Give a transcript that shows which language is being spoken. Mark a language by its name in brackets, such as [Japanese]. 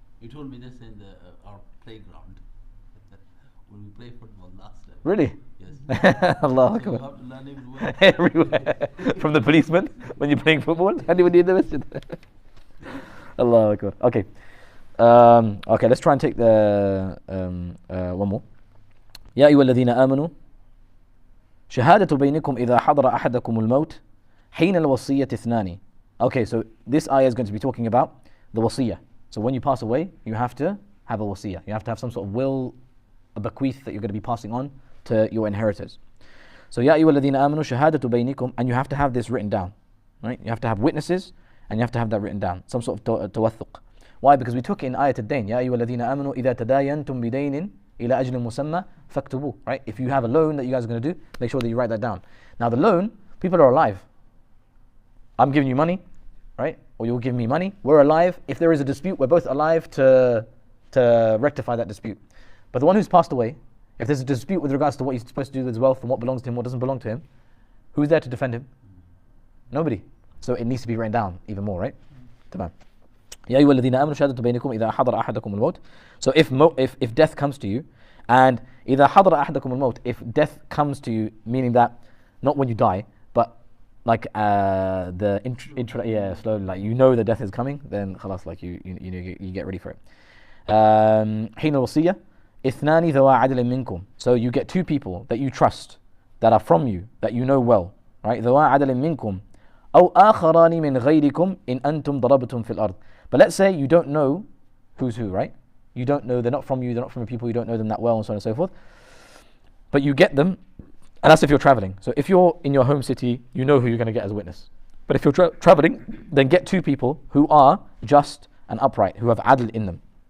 [English] You told me this in our playground when we play football last time. Really? Yes. [Arabic] Allahu [English] So you [Arabic] Akbar. [English] have to learn everywhere. Everywhere. From the policeman when you're playing football. Anybody in the masjid? Allahu Akbar. Okay. Okay, let's try and take the one more. [Arabic] يا أيها الذين آمنوا شهادة بينكم إذا حضر أحدكم الموت حين الوصية اثنان. [English] Okay, so this ayah is going to be talking about the wasiyah. So when you pass away, you have to have a wasiyah. You have to have some sort of will, a bequeath that you're going to be passing on to your inheritors. So [Arabic] يا أيها الذين آمنوا شهادة بينكم, [English] and you have to have this written down, right? You have to have witnesses, and you have to have that written down, some sort of توثق. Why? Because we took it in ayat ad-dayn. يا أيها الذين آمنوا إذا تداينتم بدين إلى أجل مسمى فاكتبوه. Right? If you have a loan that you guys are going to do, make sure that you write that down. Now the loan, people are alive. I'm giving you money, right? Or you'll give me money. We're alive. If there is a dispute, we're both alive to rectify that dispute. But the one who's passed away, if there's a dispute with regards to what he's supposed to do with his wealth and what belongs to him, what doesn't belong to him, who's there to defend him? Nobody. So it needs to be written down even more, right? [Arabic] Tamam. يا أيها الذين آمنوا شهادة بينكم إذا حضر أحدكم الموت. [English] So if death comes to you, and [Arabic] إذا حضر أحدكم الموت, [English] if death comes to you, meaning that not when you die, but like slowly, like you know the death is coming, then خلاص, like you get ready for it. [Arabic] حين الوصية اثنان ذوى عدل منكم. [English] So you get two people that you trust, that are from you, that you know well, right? [Arabic] ذوى عدل منكم أو آخران من غيركم إن أنتم ضربتم في الأرض. [English] But let's say you don't know who's who, right? You don't know, they're not from you, they're not from the people, you don't know them that well, and so on and so forth. But you get them, and that's if you're traveling. So if you're in your home city, you know who you're going to get as a witness. But if you're traveling, then get two people who are just and upright, who have adl in them.